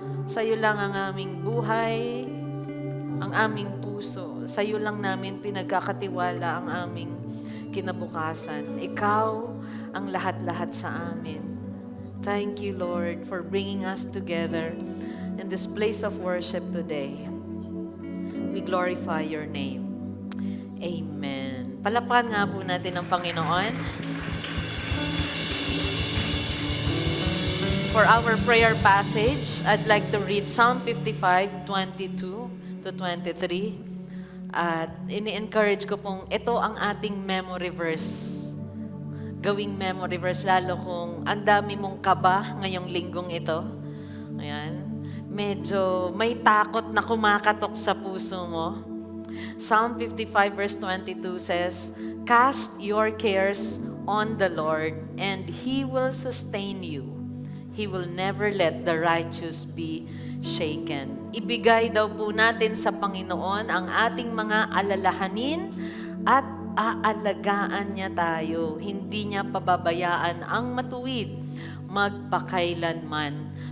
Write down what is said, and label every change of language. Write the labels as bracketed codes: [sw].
[tl] Sa'yo lang ang aming buhay, ang aming puso. Sa'yo lang namin pinagkakatiwala ang aming kinabukasan. Ikaw ang lahat-lahat sa amin. [en] Thank you, Lord, for bringing us together in this place of worship today. We glorify your name. Amen. [tl] Palapakan nga po natin ang Panginoon. [en] For our prayer passage, I'd like to read Psalm 55:22 to 23. [tl] At ini-encourage ko pong ito ang ating memory verse. Gawing memory verse, lalo kung ang dami mong kaba ngayong linggong ito. Ayan. Medyo may takot na kumakatok sa puso mo. [en] Psalm 55 verse 22 says, "Cast your cares on the Lord, and He will sustain you. He will never let the righteous be shaken." [tl] Ibigay daw po natin sa Panginoon ang ating mga alalahanin at aalagaan niya tayo. Hindi niya pababayaan ang matuwid magpakailanman.